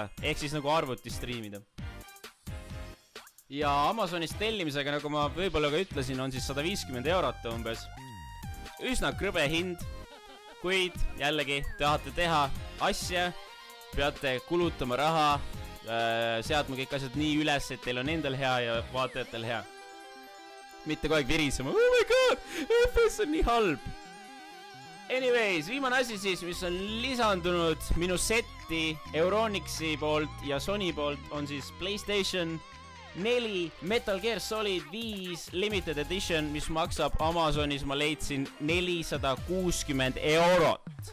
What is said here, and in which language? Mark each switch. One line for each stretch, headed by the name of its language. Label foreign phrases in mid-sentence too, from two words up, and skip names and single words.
Estonian: Ehk siis nagu arvuti striimida. Ja Amazonist tellimisega, nagu ma võib-olla ka ütlesin, on siis 150 eurot umbes. Üsna krõbe hind, kuid jällegi tahate teha asja, peate kulutama raha, seadma kõik asjad nii üles, et teil on endal hea ja vaatajatel hea. Mitte kogu aeg virisema,
English: oh my god,
Estonian: FPS on nii halb. Anyways, viimane asi siis, mis on lisandunud minu setti Euronixi poolt ja Sony poolt, on siis PlayStation 4 Metal Gear Solid 5 Limited Edition, mis maksab Amazonis, ma leidsin 460 eurot.